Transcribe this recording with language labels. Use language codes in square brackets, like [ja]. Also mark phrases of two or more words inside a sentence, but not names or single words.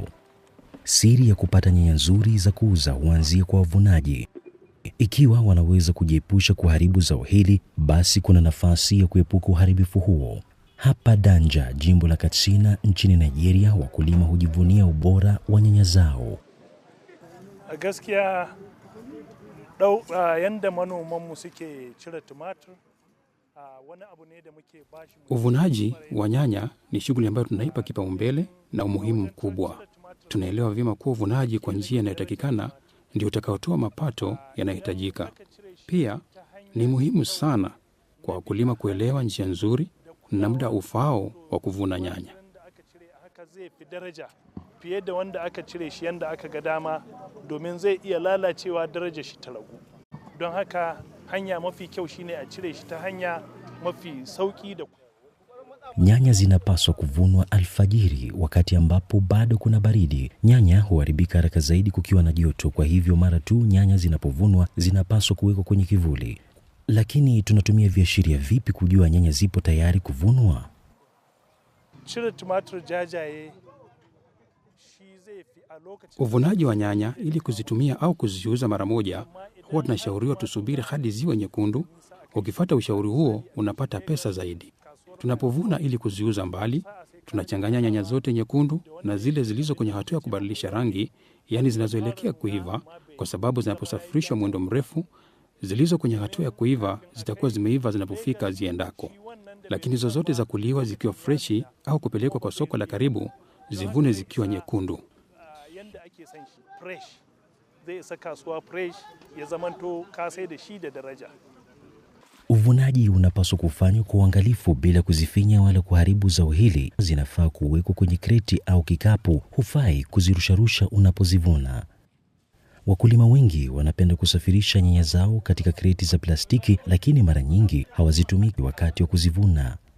[sw] Siri ya kupata nyanya nzuri za kuuza huanzia kwa wavunaji. Ikiwa wanaweza kujiepusha kuharibu zao hili, basi kuna nafasi ya kuepuka uharibifu huo. Hapa Danja, jimbo la Katsina nchini Nigeria, wakulima hujivunia ubora wa nyanya zao. [ha] Gaskiya yanda manomanmu suke cire tumatur, wani abu ne da muke bashi. [sw] Uvunaji wa nyanya ni shughuli ambayo tunaipa kipaumbele na umuhimu mkubwa. Tunaelewa vyema kuwa uvunaji kwa njia inayotakikana ndio utakaotoa mapato yanayohitajika. Pia ni muhimu sana kwa wakulima kuelewa njia nzuri na muda ufaao wa kuvuna nyanya. [ha] Zai fi daraja fiye da wanda aka cire shi yanda aka ga dama, domin zai iya lalacewa darajar shi ta ragu. Don haka hanya mafi kyau shine a cire shi ta hanya mafi sauki da. [sw] Nyanya zinapaswa kuvunwa alfajiri, wakati ambapo bado kuna baridi. Nyanya huharibika haraka zaidi kukiwa na joto, kwa hivyo mara tu nyanya zinapovunwa zinapaswa kuwekwa kwenye kivuli. Lakini tunatumia viashiria vipi kujua nyanya zipo tayari kuvunwa? [ha] Cire tumatur jajaye shi zai fi a lokacin. [sw] Uvunaji wa nyanya ili kuzitumia au kuziuza mara moja, huwa tunashauriwa tusubiri hadi ziwe nyekundu. Ukifuata ushauri huo unapata pesa zaidi. Tunapovuna ili kuziuza mbali, tunachanganya nyanya zote nyekundu na zile zilizo kwenye hatua ya kubadilisha rangi, yani zinazoelekea kuiva, kwa sababu zinaposafirishwa mwendo mrefu, zilizo kwenye hatua ya kuiva zitakuwa zimeiva zinapofika ziendako. Lakini zozote za kuliwa zikiwa freshi au kupelekwa kwa soko la karibu, zivune zikiwa nyekundu. [ha] Yanda ake san shi fresh, zai isa kasuwa fresh, ya zamanto ka sai da shi da daraja. [sw] Uvunaji unapaswa kufanywa kwa uangalifu bila kuzifinya wala kuharibu zao hili. Zinafaa kuwekwa kwenye kreti au kikapu, hufai kuzirusharusha unapozivuna. Wakulima wengi wanapenda kusafirisha nyanya zao katika kreti za plastiki, lakini mara nyingi hawazitumiki wakati wa kuzivuna.